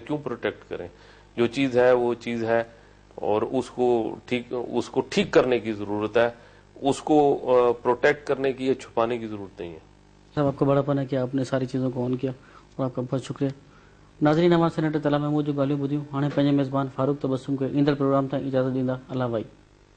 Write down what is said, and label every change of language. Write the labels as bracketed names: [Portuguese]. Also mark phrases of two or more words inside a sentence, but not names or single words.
[Urdu] کیوں پروٹیکٹ کریں؟ جو چیز ہے وہ چیز ہے اور اس کو ٹھیک کرنے کی ضرورت ہے. اس کو پروٹیکٹ کرنے کی یا چھپانے کی ضرورت نہیں ہے. صاحب آپ کو بڑا پن ہے کہ آپ نے ساری چیزوں کو آن کیا اور آپ کا بہت شکریہ. [Sindhi] ناظرین، ہمارے سینیٹر طلعت محمود جو ॻाल्हियूं ॿुधियूं. हाणे पंहिंजे मेज़बान फारूक तबस्सुम खे ईंदड़ प्रोग्राम ताईं इजाज़त ॾींदा. अल्लाह भाई.